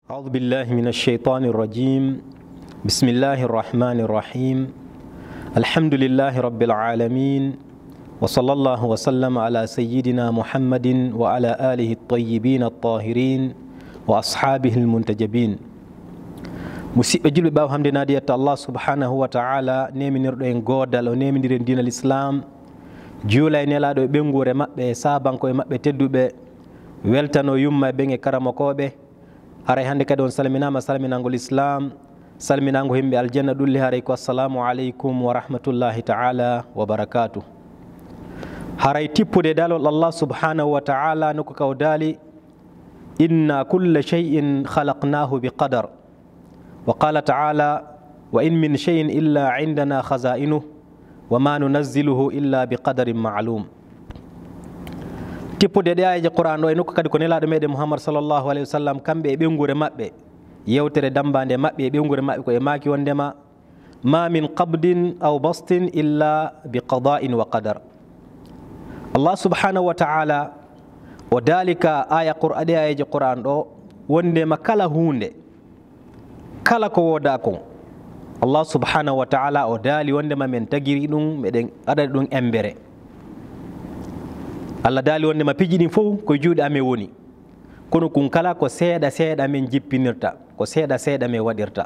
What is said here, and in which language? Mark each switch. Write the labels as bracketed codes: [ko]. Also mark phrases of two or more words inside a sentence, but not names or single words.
[ar] أعوذ بالله من الشيطان الرجيم. بسم الله الرحمن الرحيم. الحمد لله رب العالمين، وصلى الله وسلم على سيدنا محمد وعلى آله الطيبين الطاهرين وأصحابه المنتجبين. [ff] musidɓe julɓe ɓaw hamde naadiyata Allah [ar] سبحانه وتعالى [ff] neminirɗo en godal o neminiren [ar] دين الإسلام [ff] juula e nelaɗo e ɓengure maɓɓe sabanko e maɓɓe tedduɓe weltano yumma e ɓen e karamokoɓe. haray hannde kadi on salminama salminangol islam, salminango himɓe aljanna ɗulli haray ko [ar] السلام عليكم ورحمة الله تعالى وبركاته. [ff] haray tippude dalol Allah [ar] سبحانه وتعالى [ff] noko kaw daali [ar] إنا كل شيء خلقناه بقدر وقال تعالى وإن من شيء إلا عندنا خزائنه وما ننزله إلا بقدر معلوم. [ff] tippude ɗe ayeje qur'an ɗo e nokku kadi ko nelaɗo meɗen Muhammad [ar] صلى الله عليه وسلم [ff] kamɓe e ɓengure maɓɓe yewtere dambande maɓɓe e ɓengure maɓɓe ko e maki wondema [ar] ما من قبض أو بسط إلا بقضاء وقدر. [ff] Allah [ar] سبحانه وتعالى [ff] o dalika aya ɗe ayeje qur'an ɗo wondema kala hunde kala ko woda kon Allah [ar] سبحانه وتعالى [ff] o daali wondema men tagiri ɗum meɗen aɗani ɗum embere. Allah daali wondema piji ɗin fof koye juuɗe amen woni, kono kun kala ko seeɗa seeɗa men jippinirta, ko seeɗa seeɗa men waɗirta.